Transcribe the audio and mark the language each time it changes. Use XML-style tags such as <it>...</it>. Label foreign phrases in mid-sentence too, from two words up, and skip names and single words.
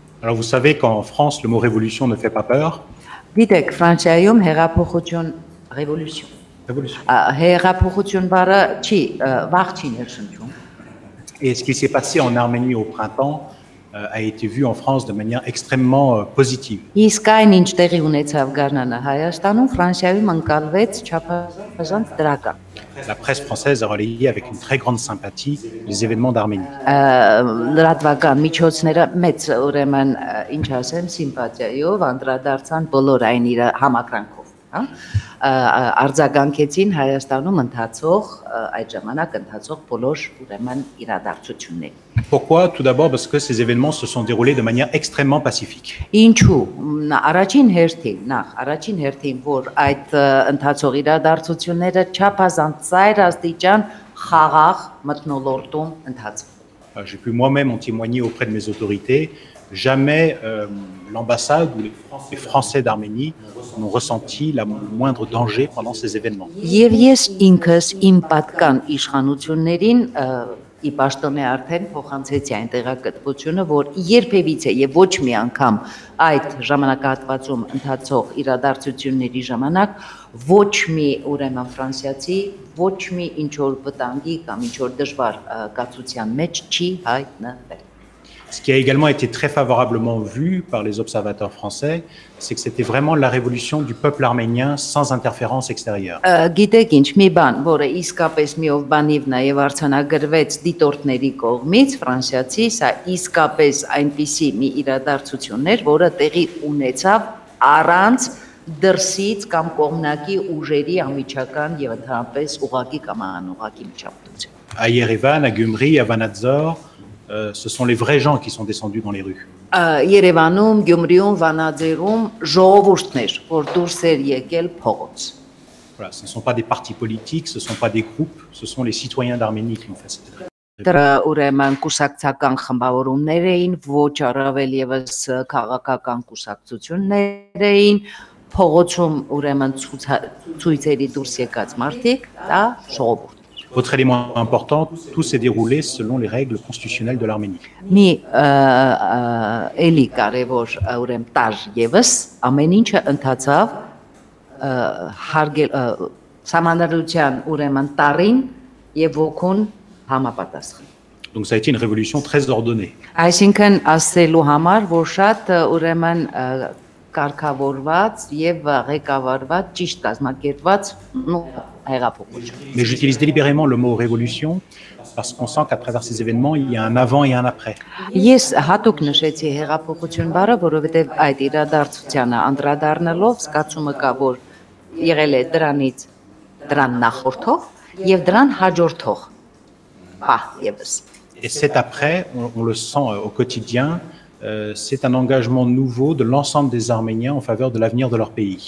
<fr>Alors vous savez qu'en France, le mot révolution ne fait pas peur.</fr> <hy>Գիտեք, Ֆրանսիայում հեղափոխություն revolution</hy> <fr>Révolution.</fr> <hy>հեղափոխություն բառը չի վաղ չի ներշնչում։</hy> <fr>Et ce qui s'est passé en Arménie au printemps a été vu en France de manière extrêmement positive.</fr> <hy>Իսկ այն ինչ տեղի ունեցավ Գառնանը Հայաստանում, Ֆրանսիայում ընկալվեց չափազանց դրական։</hy> <fr>La presse française a relayé avec une très grande sympathie les événements d'Arménie.</fr> <hy>Լրատվական միջոցները մեծ ուրեմն ինչ ասեմ սիմպաթիայով անդրադարձան բոլոր այն իր համակրանքով, հա, արձագանքեցին Հայաստանում ընթացող այդ ժամանակ ընթացող բոլոր ուրեմն իրադարձություններին։</hy> <fr>Pourquoi? Tout d'abord parce que ces événements se sont déroulés de manière extrêmement pacifique.</fr> <hy>Ինչու առաջին հերթին որ այդ ընթացող իրադարձությունները չափազանց ծայր աստիճան խաղաղ մթնոլորտում ընթացան։</hy> <fr>J'ai pu moi-même en témoigner auprès de mes autorités. Jamais l'ambassade ou les Français d'Arménie n'ont ressenti le moindre danger pendant ces événements.</fr> <hy>Եվ ես ինքս իմ պատկան իշխանություններին ի պաշտոնե արդեն փոխանցեցի այն տեղեկատվությունը, որ երբևիցե եւ ոչ մի անգամ այդ ժամանակահատվածում ընթացող իրադարձությունների ժամանակ ոչ մի ուրեմն ֆրանսիացի ոչ մի ինչ որ վտանգի կամ ինչ որ դժվար կացության մեջ չի հայտնվել։</hy> <fr>Ce qui a également été très favorablement vu par les observateurs français, c'est que c'était vraiment la révolution du peuple arménien sans interférence extérieure.</fr> <hy>Գիտեք ինչ, մի բան, որը իսկապես միով բանիվ նաև արձանագրվեց դիտորդների կողմից, ֆրանսիացի, սա իսկապես այնպիսի մի իրադարձություն էր, որը տեղի ունեցավ առանց դրսից կամ կողմնակի ուժերի անմիջական եւ ընդհանրապես ուղղակի կամ անուղղակի միջամտություն։</hy> <fr>À Yerevan, à Gyumri, à Vanadzor, ce sont les vrais gens qui sont descendus dans les rues.</fr> <hy>Երևանում, Գյումրիում, Վանաձորում ժողովուրդն էր, որ դուրս էր եկել փողոց։</hy> <fr>Voilà, ce ne sont pas des partis politiques, ce ne sont pas des groupes, ce sont les citoyens d'Arménie qui ont fait cette révolution.</fr> <hy>Դրա ուրեմն կուսակցական խմբավորումներ էին, ոչ առավել եւս քաղաքական կուսակցություններ էին, փողոցում ուրեմն ցույցերի դուրս եկած մարդիկ, դա ժողովուրդ։</hy> <fr>Autre élément important, tout s'est déroulé selon les règles constitutionnelles de l'Arménie.</fr> <hy>Մի էլի կարևոր ուրեմն տար եւս ամեն ինչը ընթացավ համանդրության ուրեմն տարին եւ ոգուն համապատասխան։</hy> <fr>Donc ça a été une révolution très ordonnée.</fr> <hy>Այսինքն ասելու համար, որ շատ ուրեմն կարգավորված եւ ղեկավարված ճիշտ կազմակերպված հեղափոխություն։</hy> <fr>Mais j'utilise délibérément le mot révolution parce qu'on sent qu'à travers ces événements, il y a un avant et un après.</fr> <hy>Ես հատուկ նշեցի հեղափոխություն բառը, որովհետեւ այդ իրադարձությանը անդրադառնալով զգացումը կա, որ եղել է դրան նախորդող եւ դրան հաջորդող։ Եվս։</hy> <fr>Et cet après, on le sent au quotidien, c'est un engagement nouveau de l'ensemble des Arméniens en faveur de l'avenir de leur pays.</fr>